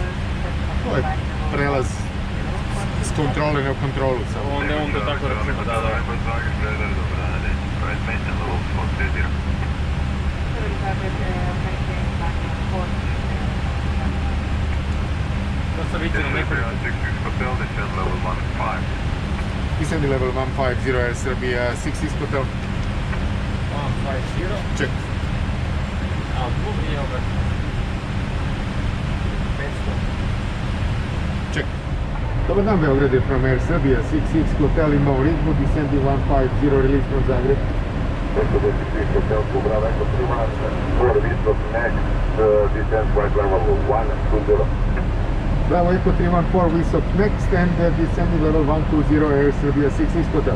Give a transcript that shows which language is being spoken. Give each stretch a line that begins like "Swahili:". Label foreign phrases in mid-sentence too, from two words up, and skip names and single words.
Serbian: To je prelaz s kontrole na kontrolu samo. Onda je on to tako računa, da. To sam vidio na nekoliko.
English: Descending level 150 Air Serbia 66 Hotel. 150. Check.
Serbian: A tu je ovaj 500.
English: Check.
Serbian: Dobar dan, Beograd je
English: from Air Serbia 66 Hotel in Mauritania, descending 150, release from Zagreb. Hotel to Bravo Echo 31, for Vistop next, descent flight level 120. Bravo Echo 314, we stop next and descending level 120 Air Serbia 66 Hotel.